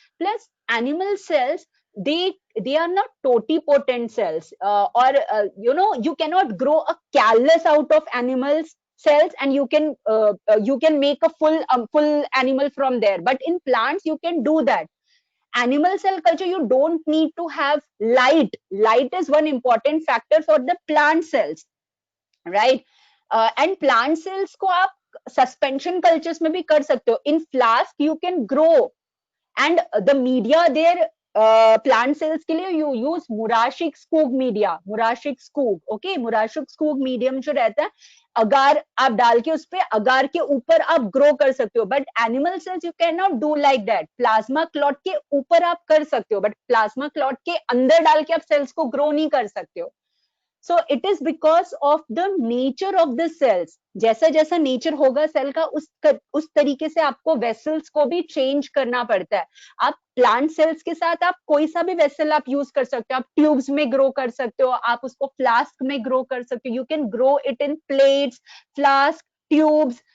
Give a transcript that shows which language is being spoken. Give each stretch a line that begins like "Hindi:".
English: Plus animal cells, they are not totipotent cells, or you cannot grow a callus out of animals cells and you can make a full animal from there. But in plants you can do that. Animal cell culture, you don't need to have light. Light is one important factor for the plant cells, right?
Hindi: And plant cells को आप suspension cultures में भी कर सकते हो.
English: In flask you can grow, and the media there, plant cells के लिए you use Murashik Skog media. Murashik Skog, okay?
Hindi: Murashik Skog medium जो रहता है, अगार आप डाल के उस पे अगार के ऊपर आप ग्रो कर सकते हो.
English: But animal cells you can not do like that.
Hindi: Plasma clot के ऊपर आप कर सकते हो, बट प्लाज्मा क्लॉट के अंदर डाल के आप सेल्स को ग्रो नहीं कर सकते हो.
English: So it is because of the nature of the cells.
Hindi: जैसा जैसा नेचर होगा सेल का उस तरीके से आपको वेसल्स को भी चेंज करना पड़ता है. आप प्लांट सेल्स के साथ आप कोई सा भी वेसल आप यूज कर सकते हो. आप ट्यूब्स में ग्रो कर सकते हो, आप उसको फ्लास्क में ग्रो कर सकते हो.
English: You can grow it in plates, flask, tubes.